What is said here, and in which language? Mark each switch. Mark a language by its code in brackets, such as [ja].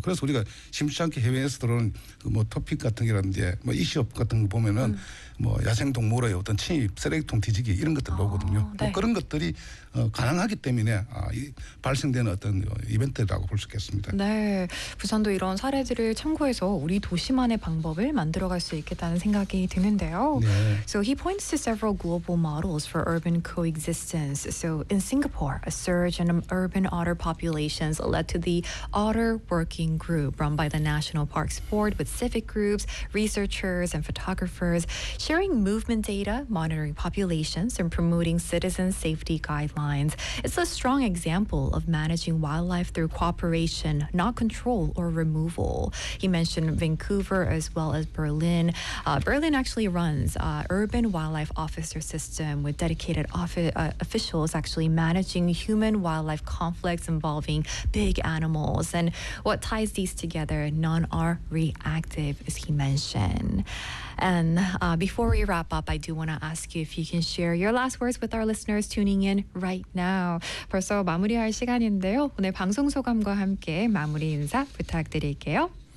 [ko] 그래서 우리가 심심치 않게 해외에서 들어오는 그 뭐 토픽 같은 게라든지 뭐 이슈업 같은 거 보면은 뭐 야생동물의 어떤 침입, 쓰레기통 뒤지기 이런 것들 보거든요. 네. 뭐 그런 것들이 가능하기 때문에 이 발생되는 어떤 이벤트라고 볼 수 있겠습니다. 네. 부산도 이런 사례들을 참고해서 우리 도시만의 방법을 만들어갈 수 있겠다는 생각이 드는데요. 네. [en] So he points to several global models for urban coexistence. So in Singapore, a surge in urban otter populations led to the Otter Working Group run by the National Parks Board with civic groups, researchers, and photographers sharing movement data, monitoring populations, and promoting citizen safety guidelines. It's a strong example of managing wildlife through cooperation, not control or removal. He mentioned Vancouver as well as Berlin. Berlin actually runs an urban wildlife officer system with dedicated officials actually managing human-wildlife conflicts involving big animals. And what ties these together, none are reactive, as he mentioned. And before we wrap up, I do want to ask you if you can share your last words with our listeners tuning in right now. [ko] 벌써 마무리할 시간인데요. 오늘 방송 소감과 함께 마무리 인사 부탁드릴게요.